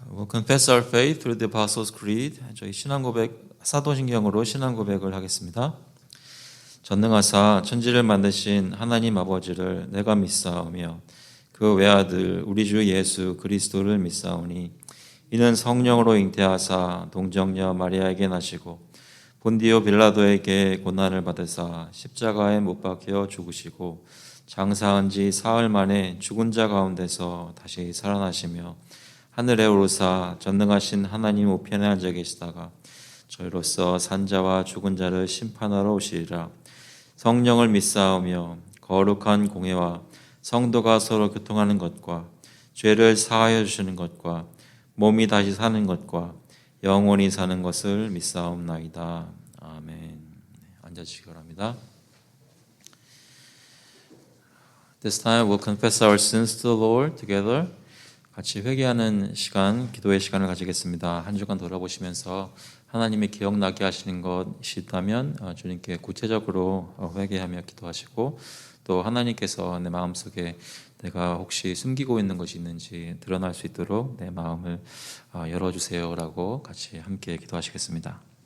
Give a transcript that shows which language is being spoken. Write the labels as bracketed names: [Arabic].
[English] Confess our faith through the Apostles' Creed. [Korean] 저희 신앙고백, 사도신경으로 신앙고백을 하겠습니다. 전능하사 천지를 만드신 하나님 아버지를 내가 믿사오며 그 외아들 우리 주 예수 그리스도를 믿사오니 이는 성령으로 잉태하사 동정녀 마리아에게 나시고 본디오 빌라도에게 고난을 받으사 십자가에 못 박혀 죽으시고 장사한 지 사흘 만에 죽은 자 가운데서 다시 살아나시며 하늘에 오르사 전능하신 하나님 우편에 앉아 계시다가 저희로서 산자와 죽은 자를 심판하러 오시리라. 성령을 믿사오며 거룩한 공회와 성도가 서로 교통하는 것과 죄를 사하여 주시는 것과 몸이 다시 사는 것과 영원히 사는 것을 믿사옵나이다. 아멘. 앉아주시기 바랍니다. [English] This time we'll confess our sins to the Lord together. [Korean] 같이 회개하는 시간, 기도의 시간을 가지겠습니다. 한 주간 돌아보시면서 하나님이 기억나게 하시는 것이 있다면 주님께 구체적으로 회개하며 기도하시고, 또 하나님께서 내 마음속에 내가 혹시 숨기고 있는 것이 있는지 드러날 수 있도록 내 마음을 열어주세요라고 같이 함께 기도하시겠습니다.